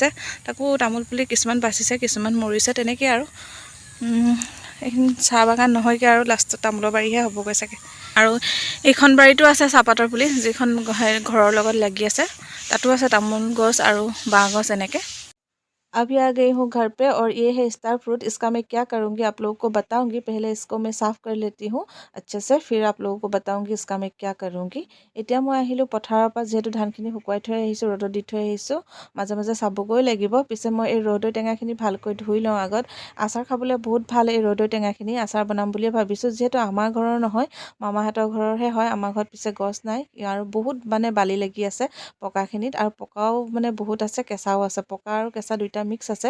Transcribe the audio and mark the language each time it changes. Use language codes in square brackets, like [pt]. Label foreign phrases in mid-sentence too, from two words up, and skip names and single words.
[as] তাকো তামোল পুলি কিছুমান বাচিছে, কিছুমান মৰিছে, তেনেকৈ আৰু এইখিনি চাহ বাগান নহয়গৈ আৰু লাষ্টত তামোলৰ বাৰীহে হ'বগৈ চাগে। আৰু এইখন বাৰীতো আছে চাহপাতৰ পুলি, যিখন ঘৰৰ লগত লাগি আছে, তাতো আছে তামোল গছ আৰু বাঁহ গছ এনেকৈ। [hi] अभी आ गई हूँ घर पे, और ये है [en] star fruit. [hi] इसका मैं क्या करूँगी आप लोगों को बताऊँगी। पहले इसको मैं साफ़ कर लेती हूँ अच्छे से, फिर आप लोगों को बताऊँगी इसका मैं क्या करूँगी। [as] এতিয়া মই আহিলোঁ পথাৰৰ পৰা, যিহেতু ধানখিনি শুকুৱাই থৈ আহিছোঁ, ৰ'দত দি থৈ আহিছোঁ, মাজে মাজে চাবগৈ লাগিব। পিছে মই এই ৰ'দৈ টেঙাখিনি ভালকৈ ধুই লওঁ আগত। আচাৰ খাবলৈ বহুত ভাল এই ৰ'দৈ টেঙাখিনি, আচাৰ বনাম বুলিয়ে ভাবিছোঁ। যিহেতু আমাৰ ঘৰৰ নহয়, মামাহঁতৰ ঘৰৰহে হয়, আমাৰ ঘৰত পিছে গছ নাই, আৰু বহুত মানে বালি লাগি আছে পকাখিনিত, আৰু পকাও মানে বহুত আছে, কেঁচাও আছে, পকা আৰু কেঁচা দুইটা মিক্স আছে।